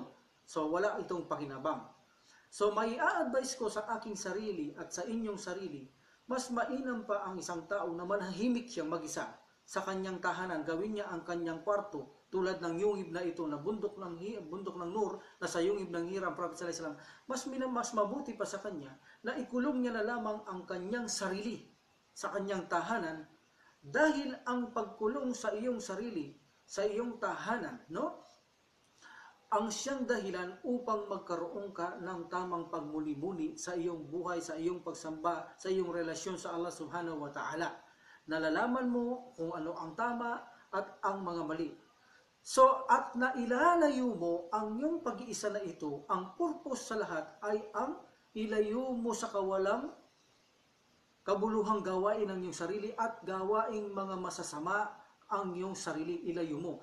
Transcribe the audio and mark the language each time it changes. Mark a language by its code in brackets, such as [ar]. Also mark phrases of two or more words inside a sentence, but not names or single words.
[tl] So wala itong pakinabang. So may a-advise ko sa aking sarili at sa inyong sarili, mas mainam pa ang isang tao na manahimik siyang mag-isa sa kanyang tahanan, gawin niya ang kanyang kwarto tulad ng yungib na ito na bundok ng Nur na sa yungib ng Hira ang Prophet [ar] صلى الله عليه وسلم, [tl] mas mabuti pa sa kanya na ikulong niya na lamang ang kanyang sarili sa kanyang tahanan, dahil ang pagkulong sa iyong sarili sa iyong tahanan, no, ang siyang dahilan upang magkaroon ka ng tamang pagmuni-muni sa iyong buhay, sa iyong pagsamba, sa iyong relasyon sa [ar] الله سبحانه وتعالى. [tl] Nalalaman mo kung ano ang tama at ang mga mali. So, at nailalayo mo ang iyong pag-iisa na ito, ang purpose sa lahat ay ang ilayo mo sa kawalang kabuluhang gawain ng iyong sarili at gawaing mga masasama ang iyong sarili, ilayo mo.